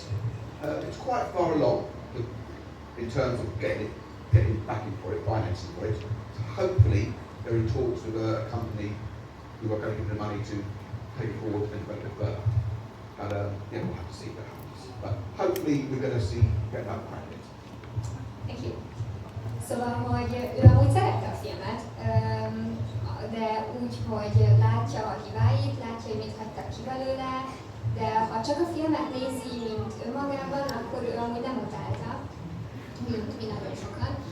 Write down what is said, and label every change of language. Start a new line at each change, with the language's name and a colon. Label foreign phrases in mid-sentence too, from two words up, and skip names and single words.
English: It's quite far along in terms of getting backing for it, financing for it. So hopefully they're in talks with a company who are going to give them the money to take it forward and develop it further. And yeah, we'll have to see what happens. But hopefully we're going to see get that crack at it. Thank you.
Hungarian: Szóval, hogy ő amúgy szerette a filmet, de úgy, hogy látja a hibáit, látja, hogy mit hagytak ki belőle, de ha csak a filmet nézi, mint önmagában, akkor ő amúgy nem utálta, mint mi nagyon sokan.